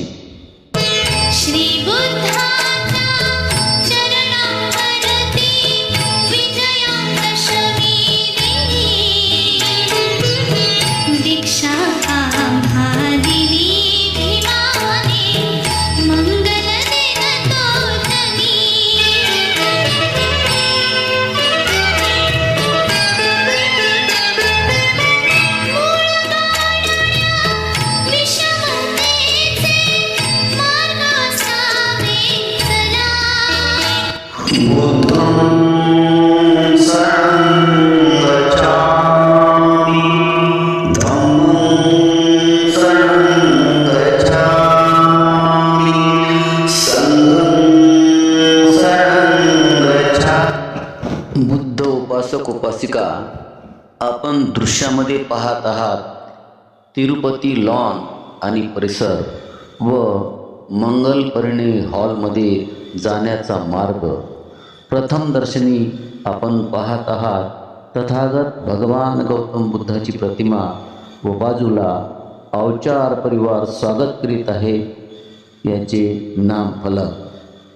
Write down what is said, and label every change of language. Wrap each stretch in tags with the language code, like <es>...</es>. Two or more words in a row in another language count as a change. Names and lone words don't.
<mr>श्री बुद्धाच्या चरणावरती विजयादशमी दिनी दीक्षा आम्हा दिली भीमाने मंगल दिन तोजनी। विषमतेचे मार्ग असावे चला।</mr> <pi>बुद्धं शरणं गच्छामि धम्मं शरणं गच्छामि संघं शरणं गच्छामि।</pi> <mr>बुद्ध उपासक उपासिका आपण दृश्यामध्ये पाहत आहात तिरुपती लॉन आणि परिसर व मंगल परिणय हॉलमध्ये जाण्याचा मार्ग। प्रथम दर्शनी आपण पाहत आहात तथागत भगवान गौतम बुद्धाची प्रतिमा व बाजूला अवचार परिवार स्वागत करीत आहे याचे नाम फलक।</mr>